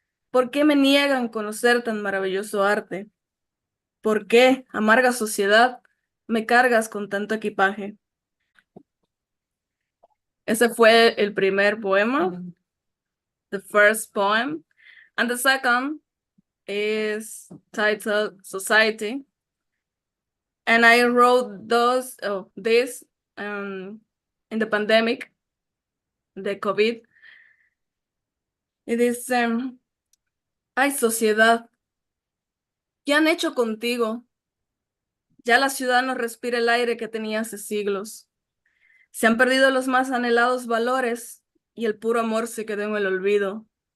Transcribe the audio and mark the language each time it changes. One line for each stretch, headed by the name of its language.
Spanish: ¿Por qué me niegan conocer tan maravilloso arte? ¿Por qué, amarga sociedad, me cargas con tanto equipaje? Ese fue el primer poema,
English: the first poem, and the second is titled Society. And I wrote this in the pandemic, the COVID. It is,
Spanish: ay, sociedad, ¿qué han hecho contigo? Ya la ciudad no respira el aire que tenía hace siglos. Se han perdido los más anhelados valores y el puro amor se quedó en el olvido.